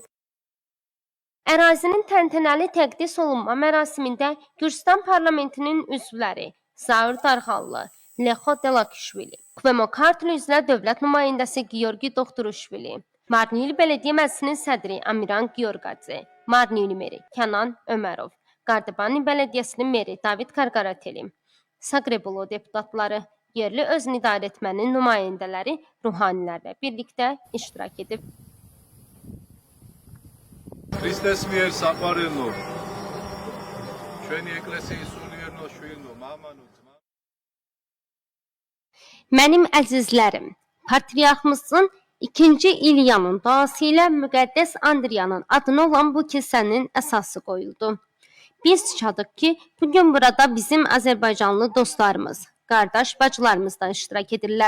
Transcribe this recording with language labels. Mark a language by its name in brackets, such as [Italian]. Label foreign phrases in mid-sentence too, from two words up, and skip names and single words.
[Azerbaijani] Ərazinin təntənəli təqdis olunma mərasimində Gürcüstan parlamentinin üzvləri Zaur Darğallı, Lexo Delakishvili, Kvemo Kartlı üzrə dövlət nümayəndəsi Gyorgi Doktoruşvili, Marnil Belediyə Məclisinin sədri Amiran Gyorgadze, Marniyuni meri Kənan Ömərov, Qardıbani Bələdiyyəsinin meri David Qarqarateli, Saqrebulu deputatları, yerli özünü idarə etmənin nümayəndələri ruhanilərlə birlikdə iştirak edib. [Georgian] ქრისტეს მიერ საყვარელო ჩვენი ეკლესიის სულიერნო შვილო მამანო ძმა [Azerbaijani] Mənim əzizlərim, patriarxımızın 2-ci İlyanın duası ilə müqəddəs Andriyanın adına olan bu kilsənin əsası qoyuldu. Biz şadıq ki, bugün burada bizim Azərbaycanlı dostlarımız, qardaş bacılarımız da iştirak edirlər.